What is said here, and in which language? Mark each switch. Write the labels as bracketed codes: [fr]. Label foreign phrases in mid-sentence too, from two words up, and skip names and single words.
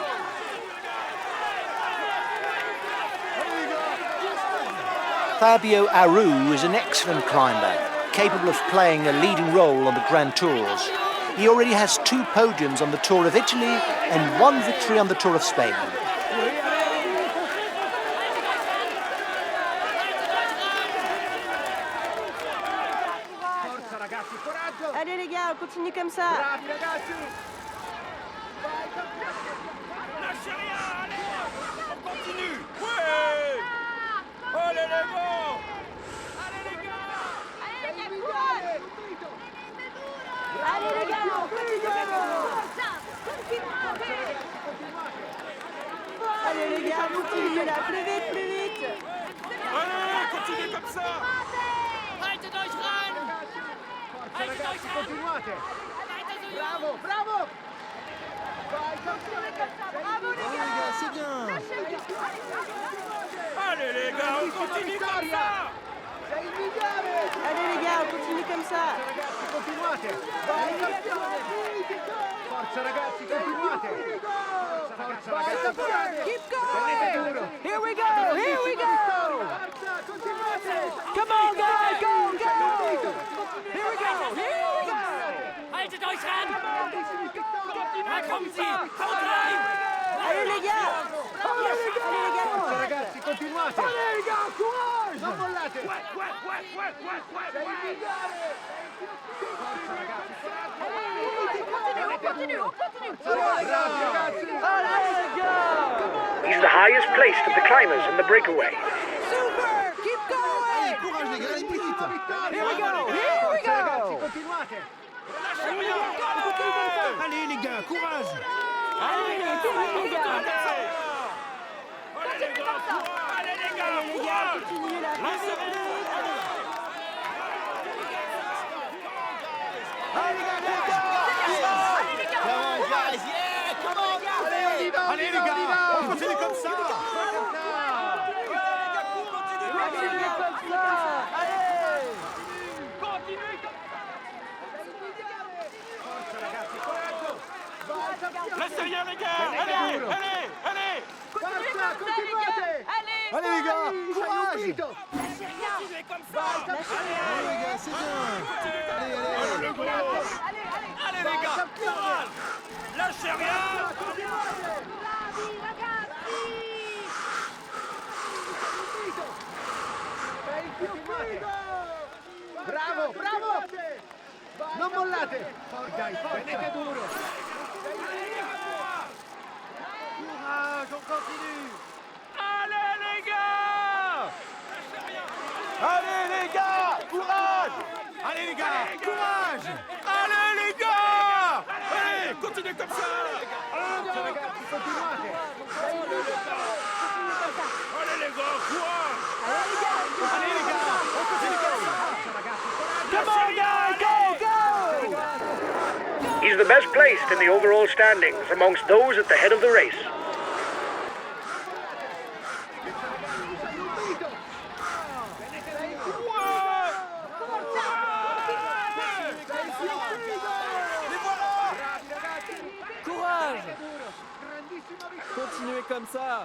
[en] Fabio Aru is an excellent climber, capable of playing a leading role on the Grand Tours. He already has 2 podiums on the Tour of Italy and 1 victory on the Tour of Spain. [it] Forza ragazzi, coraggio! [fr] Allez les gars, on continue comme ça. [it] Bravi ragazzi! [fr] Lâchez rien, allez! On continue! Ouais! Allez les gars! Allez les gars! Allez les gars, on continue. Allez les gars, continuez là, plus vite, plus vite. Allez, continuez comme ça! [de] Haltet euch ran! [it] Forza ragazzi, continuate! Bravo, bravo! Vai, [fr] Bravo les gars, c'est bien. Allez les gars, on continue comme ça! [it] sei il migliore! [fr] Allez les gars, on continue comme ça. [it] Ragazzi, continuate! Vai, campione! Forza ragazzi, continuate! Forza ragazzi, coraggio! [en] Keep [it] Tenete [en] going. [it] duro! [en] Here we go, here we go. [it] Forza, continuate! [en] Come on guys, go, go. Here we go, here we go. [de] Haltet euch ran! Da kommen sie! Haut rein! [fr] Allez les gars. Allez les gars. [it] Forza ragazzi, continuate! [fr] Allez les gars, courage. [it] Non mollate! Sei il migliore! Forza ragazzi, coraggio! [fr] On continue. [it] Bravi ragazzi! [fr] Allez les gars. [en] He's the highest placed of the climbers in the breakaway. Super, keep going. [fr] Courage les gars, allez plus vite! [en] Here we go, here we [it] Forza ragazzi, [en] go. [it] continuate! [fr] Allez les gars, courage! Allez les gars, courage les gars. Allez les gars, courage! Continuez là, plus vite, plus vite. Allez les gars, on continue comme ça! Continuez comme ça. Allez. Laissez rien les gars! Allez! [it] Forza, continuate! [fr] Allez. Allez les gars, courage! Continuez comme ça! Allez les gars, c'est bien! Allez, allez! Allez les gars, courage! Lâchez rien! Bravo, bravo! [it] Non mollate! Dai, tenete duro! [fr] Courage, on continue! Allez les gars! Allez les gars! Courage! Allez les gars! Courage! Allez les gars! Allez, continuez comme ça! [it] Ragazzi, continuate! [fr] Allez les gars, courage! Allez les gars, on continue comme ça! [en] Come on guys, go, go! He's the best placed in the overall standings amongst those at the head of the race. [fr] Courage! Continuez comme ça!